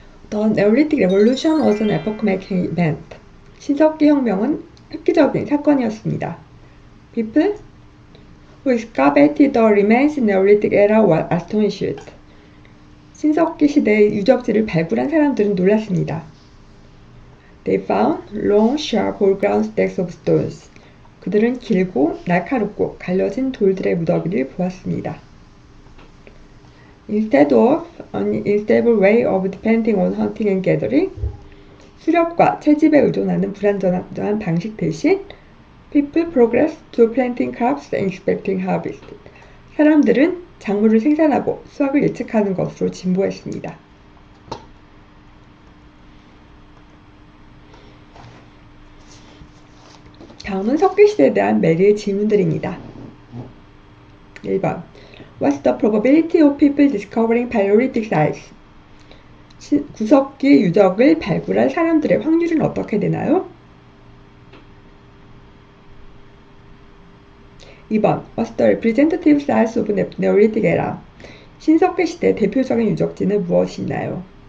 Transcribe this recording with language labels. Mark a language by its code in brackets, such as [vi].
[en] The Neolithic Revolution was an epoch-making event. [ko] 신석기 혁명은 획기적인 사건이었습니다. [en] People who excavated the remains in Neolithic era were astonished. [ko] 신석기 시대의 유적지를 발굴한 사람들은 놀랐습니다. [en] They found long, sharp, all-ground stacks of stones. [ko] 그들은 길고 날카롭고 갈려진 돌들의 무더기를 보았습니다. [en] Instead of an unstable way of depending on hunting and gathering, [ko] 수렵과 채집에 의존하는 불안정한 방식 대신 [en] people progress to planting crops and expecting harvest. [ko] 사람들은 작물을 생산하고 수확을 예측하는 것으로 진보했습니다. 다음은 석기시대에 대한 메리의 질문들입니다. [en] 1번 What's the probability of people discovering Paleolithic sites? [ko] 구석기 유적을 발굴할 사람들의 확률은 어떻게 되나요? [en] 2번 What's the representative size of Neolithic era? [ko] 신석기 시대 대표적인 유적지는 무엇이 있나요?